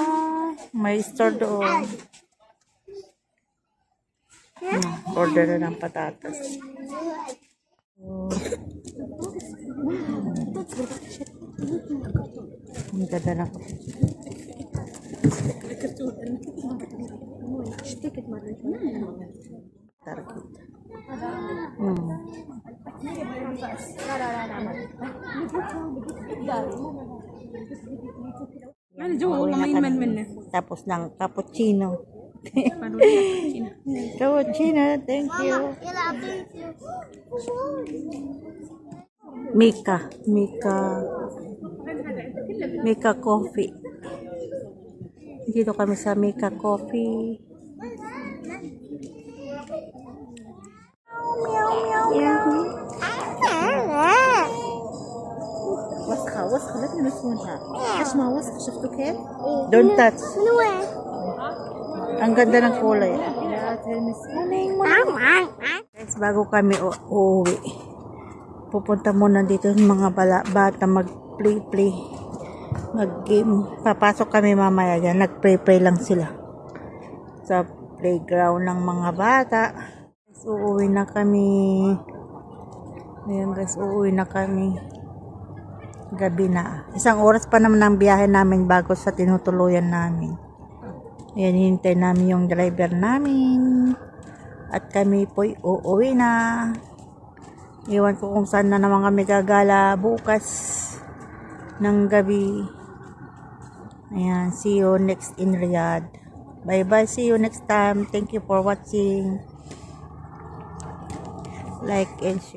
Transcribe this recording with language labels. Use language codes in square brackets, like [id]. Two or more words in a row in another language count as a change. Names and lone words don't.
[tl] May store doon. Order na ng patatas. Ang ganda na ko. Target. [ar] أنا جوا والله ما ينمل منه. [tl] Tapos ng cappuccino. Cappuccino, [en] thank you. [tl] Mika Coffee. Dito kami sa Mika Coffee. [ar] وسخة لا تلمسونها حجمها وسخ شفتوا كيف؟ [en] Don't touch. [ar] من وين؟ [tl] Ang ganda ng kulay. [ar] لا تلمسون [tl] Guys, bago kami uuwi, pupunta muna dito ng mga bata mag-play. Mag-game. Papasok kami mamaya dyan. Nag-play lang sila sa playground ng mga bata. Guys, uuwi na kami. Ayan guys, uuwi na kami. Gabi na. 1 oras pa naman ang biyahe namin bago sa tinutuluyan namin. Ayan, hintay namin yung driver namin. At kami po'y uuwi na. Iwan ko kung saan na naman kami gagala bukas ng gabi. Ayan, [en] see you next in Riyadh. Bye bye, see you next time. Thank you for watching. Like and share.